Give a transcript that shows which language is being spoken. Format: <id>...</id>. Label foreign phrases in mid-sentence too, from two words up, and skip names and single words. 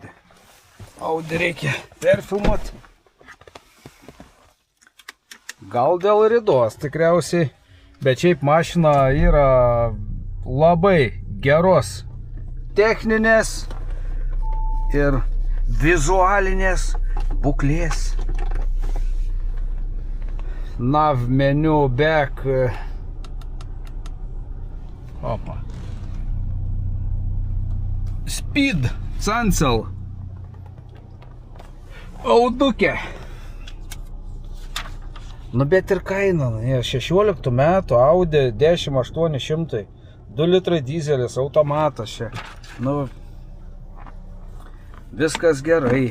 <lt>Audi reikia perfilmuoti. Gal dėl ridos tikriausiai, bet šiaip mašina yra labai geros techninės ir vizualinės būklės.</lt> <en>Nav menu, back. Opa. Speed, cancel.</en> <lt>Audukė. Nu bet ir kaina, 16 metų Audi 10800, 2 litrai dizelis, automatas čia. Nu, viskas gerai.</lt>